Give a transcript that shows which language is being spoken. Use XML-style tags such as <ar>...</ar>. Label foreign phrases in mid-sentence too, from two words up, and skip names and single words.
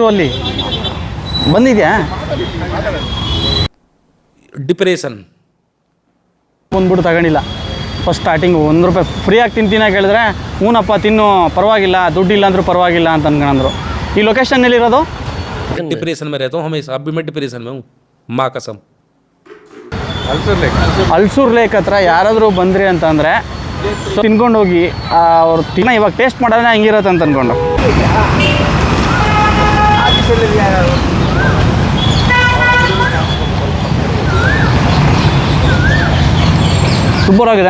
<kn>ಅಲ್ಲಿ ಬಂದಿದ್ಯಾ? ಡಿಪ್ರೆಷನ್ ಬಂದ್ಬಿಟ್ಟು ತಗೊಂಡಿಲ್ಲ.</kn> <en>first starting</en> <kn>₹1 ಫ್ರೀಯಾಗಿ ತಿಂತೀನಿ ಕೇಳಿದ್ರೆ ಹ್ಞೂನಪ್ಪ ತಿನ್ನು, ಪರವಾಗಿಲ್ಲ, ದುಡ್ಡಿಲ್ಲ ಅಂದರೂ ಪರವಾಗಿಲ್ಲ ಅಂತ ಅನ್ಕೊಂಡ್ರು. ಈ ಲೊಕೇಶನ್ ಎಲ್ಲಿರೋದು?</kn> <hi>डिप्रेशन में रहता हूँ हमेशा, अभी मैं डिप्रेशन में हूँ, माँ कसम.</hi> <kn>ಅಲ್ಸೂರ್ ಲೇಕ್ ಹತ್ರ ಯಾರಾದರೂ ಬಂದ್ರಿ ಅಂತಂದರೆ ತಿನ್ಕೊಂಡು ಹೋಗಿ, ಅವ್ರು ಇವಾಗ ಟೇಸ್ಟ್ ಮಾಡೋದೇ ಹಂಗಿರತ್ತೆ ಅಂತ ಅಂದ್ಕೊಂಡು. ಸೂಪರ್ ಆಗಿದೆ.</kn>